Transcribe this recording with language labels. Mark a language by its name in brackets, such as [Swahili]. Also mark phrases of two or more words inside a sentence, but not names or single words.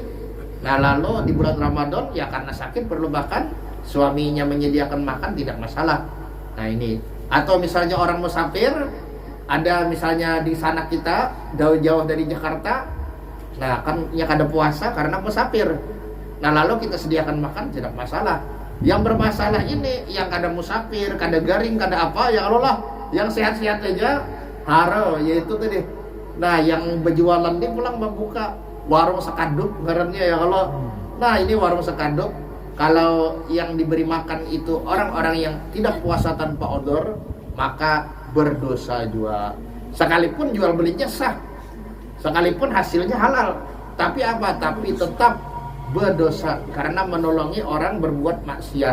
[Indonesian] Nah lalu di bulan Ramadan ya karena sakit perlu makan, suaminya menyediakan makan, tidak masalah. [Banjar] Nah ini, atau misalnya orang musafir, ada misalnya di sana kita jauh-jauh dari Jakarta, nah kan ya kada puasa karena musafir. [Indonesian] Nah lalu kita sediakan makan, tidak masalah. [Banjar] Yang bermasalah ini yang kada musafir, kada garing, kada apa, [Arabic] يا الله [Banjar] lah. Yang sehat-sehat aja haro, yaitu tadi. Nah yang berjualan dia pulang membuka warung sekaduk ngarannya, [Arabic] يا الله. [Indonesian] Nah ini warung sekaduk, kalau yang diberi makan itu orang-orang yang tidak puasa tanpa odor, maka berdosa juga. Sekalipun jual belinya sah, sekalipun hasilnya halal, tapi apa? Tapi tetap berdosa karena menolongi orang berbuat maksiat.